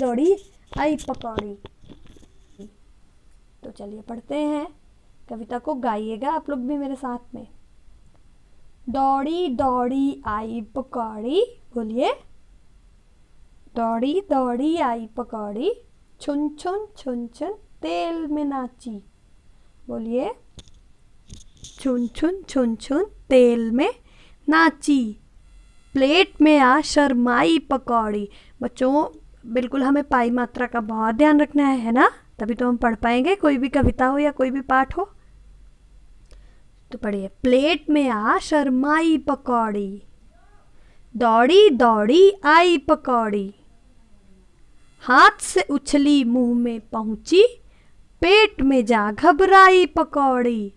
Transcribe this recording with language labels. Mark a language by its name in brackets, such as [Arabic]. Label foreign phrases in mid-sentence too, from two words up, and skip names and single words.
[Hindi] दौड़ी दौड़ी आई पकौड़ी। तो चलिए पढ़ते हैं, कविता को गाइएगा आप लोग भी मेरे साथ में। दौड़ी दौड़ी आई पकौड़ी, बोलिए। दौड़ी दौड़ी आई पकौड़ी, छुन छुन छुन छुन तेल में नाची, बोलिए। छुन छुन छुन छुन तेल में नाची, प्लेट में आ शर्माई पकौड़ी। बच्चों बिल्कुल हमें पाई मात्रा का बहुत ध्यान रखना है ना, तभी तो हम पढ़ पाएंगे, कोई भी कविता हो या कोई भी पाठ हो। तो पढ़िए, प्लेट में आ शर्माई पकौड़ी, दौड़ी दौड़ी आई पकौड़ी, हाथ से उछली मुंह में पहुंची, पेट में जा घबराई पकौड़ी।